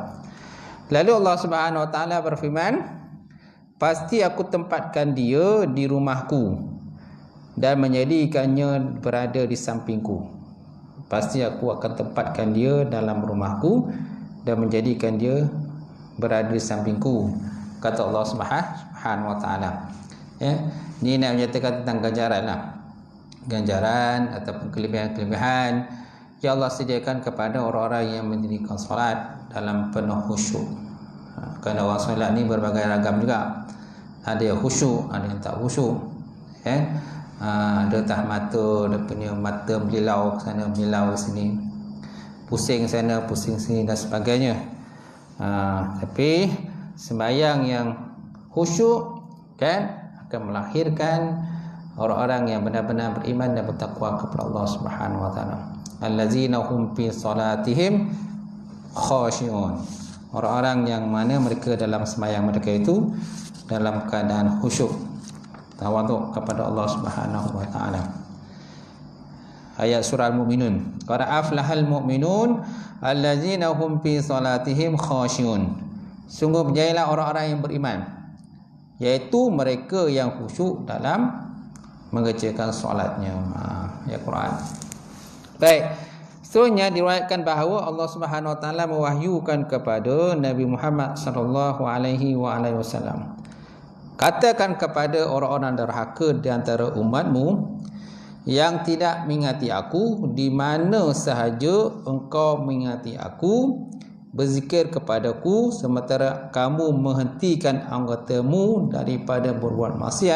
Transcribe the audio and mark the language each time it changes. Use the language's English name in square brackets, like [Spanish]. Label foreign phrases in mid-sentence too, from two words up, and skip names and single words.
[Malay] Lalu [Arabic] الله سبحانه وتعالى [Malay] berfirman, pasti aku tempatkan dia di rumahku dan menjadikannya berada di sampingku. Pasti aku akan tempatkan dia dalam rumahku dan menjadikan dia berada di sampingku, kata [Arabic] الله سبحانه وتعالى. [Malay] Ya, ini nak menyatakan tentang ganjaran lah. Ganjaran ataupun kelebihan-kelebihan yang Allah sediakan kepada orang-orang yang mendirikan solat dalam penuh khusyuk. Kerana orang solat ni berbagai ragam juga. Ada yang khusyuk, ada yang tak khusyuk. Ada tah mata, dia punya mata melilau ke sana, melilau ke sini, pusing sana, pusing sini dan sebagainya. Tapi sembahyang yang khusyuk kan akan melahirkan orang-orang yang benar-benar beriman dan bertakwa kepada [Arabic] الله سبحانه وتعالى. الذين هم في صلاتهم خاشعون. [Malay] Orang-orang yang mana mereka dalam sembahyang mereka itu dalam keadaan khusyuk, tawaduk kepada [Arabic] الله سبحانه وتعالى. [Malay] Ayat surah Al-Mu'minun. [Arabic] قد أفلح المؤمنون الذين هم في صلاتهم خاشعون. [Malay] Sungguh berjayalah orang-orang yang beriman, iaitu mereka yang khusyuk dalam mengerjakan solatnya. Ya Quran. Baik. Seterusnya diriwayatkan bahawa [Arabic] الله سبحانه وتعالى [Malay] mewahyukan kepada Nabi Muhammad [Arabic] صلى الله عليه وسلم, [Malay] katakan kepada orang-orang derhaka di antara umatmu yang tidak mengingati aku, di mana sahaja engkau mengingati aku, berzikir kepadaku sementara kamu menghentikan anggotamu daripada berbuat maksiat.